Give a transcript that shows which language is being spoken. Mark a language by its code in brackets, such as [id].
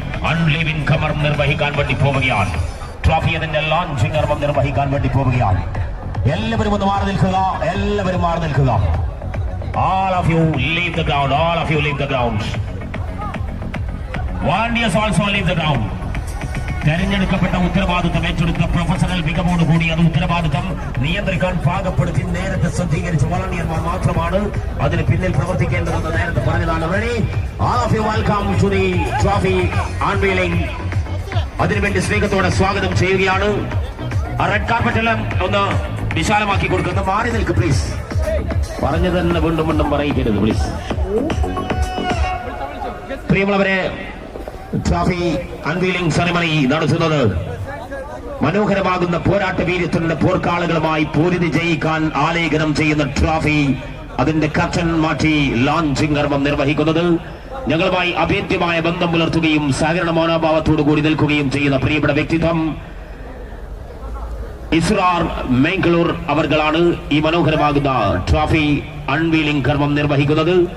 [ml] അൺലിവിംഗ് കർമ്മം നിർവഹിക്കാൻ വേണ്ടി പോവുകയാണ്. ട്രോഫി അതിന്റെ ലോഞ്ചിങ് കർമ്മം നിർവഹിക്കാൻ വേണ്ടി പോവുകയാണ്. എല്ലാവരും ഒന്ന് മാറി നിൽക്കുക, എല്ലാവരും മാറി നിൽക്കുക. [en] All of you leave the ground. All of you leave the ground. Volunteers also leave the ground. [ml] തെരഞ്ഞെടുക്കപ്പെട്ട ഉത്തരവാദിത്വം ഏറ്റെടുത്ത പ്രൊഫഷണൽ മികവോടുകൂടി അത് ഉത്തരവാദിത്വം നിയന്ത്രിക്കാൻ പാകപ്പെടുത്തി നേരത്തെ സജ്ജീകരിച്ച വളണ്ടിയർമാർ മാത്രമാണ് അതിന് പിന്നിൽ പ്രവർത്തിക്കേണ്ടതെന്ന് നേരത്തെ പറഞ്ഞതാണ്. [en] Ready? All of you welcome to the trophy unveiling. [ml] അതിനുവേണ്ടി സ്നേഹത്തോടെ സ്വാഗതം ചെയ്യുകയാണ്. ആ റെഡ് കാർപ്പറ്റ് എല്ലാം ഒന്ന് വിശാലമാക്കി കൊടുക്കുന്ന മാറി നിൽക്ക് പ്ലീസ്. പറഞ്ഞു തന്നെ വീണ്ടും വീണ്ടും പറയിക്കരുത് പ്ലീസ്. പ്രിയമുള്ളവരെ, ട്രോഫി അൺവീലിംഗ് സെറിമണി നടത്തുന്നത് മനോഹരമാകുന്ന പോരാട്ട വീര്യത്തിന്റെ പോർക്കാളുകളുമായി പോരിതി ജയിക്കാൻ ആലേഖനം ചെയ്യുന്ന ട്രോഫി അതിന്റെ കർട്ടൻ മാറ്റി ലോഞ്ചിങ് കർമ്മം നിർവഹിക്കുന്നത് ഞങ്ങളുമായി അഭേദ്യമായ ബന്ധം പുലർത്തുകയും സഹകരണ മനോഭാവത്തോടു കൂടി നിൽക്കുകയും ചെയ്യുന്ന പ്രിയപ്പെട്ട വ്യക്തിത്വം ഇസ്രാർ മേങ്കളൂർ അവർകളാണ് ഈ മനോഹരമാകുന്ന ട്രോഫി അൺവീലിംഗ് കർമ്മം നിർവഹിക്കുന്നത്.